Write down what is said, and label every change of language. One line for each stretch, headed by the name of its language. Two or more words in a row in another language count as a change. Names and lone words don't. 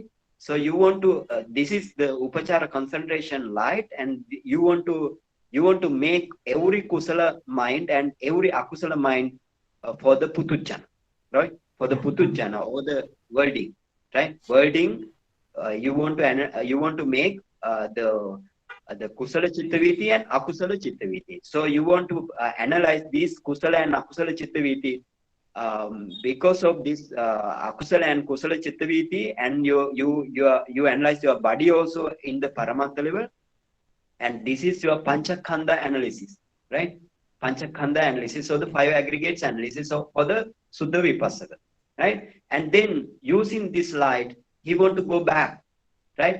English: So you want to, this is the upachara concentration light, and you want to make every kusala mind and every akusala mind for the putujjana, right? For the putujjana or the worlding, right? Worlding, you want to make the
Pali: kusala chittaviti
English: and
Pali: akusala chittaviti.
English: So you want to analyze these kusala and
Pali: akusala chittaviti
English: because of this akusala and
Pali: kusala chittaviti,
English: and you analyze your body also in the paramatma level, and this is your panchakhanda analysis, right? Panchakhanda analysis, so the five aggregates analysis of for the
Pali: Suddha Vipassana,
English: right? And then using this light, he want to go back, right?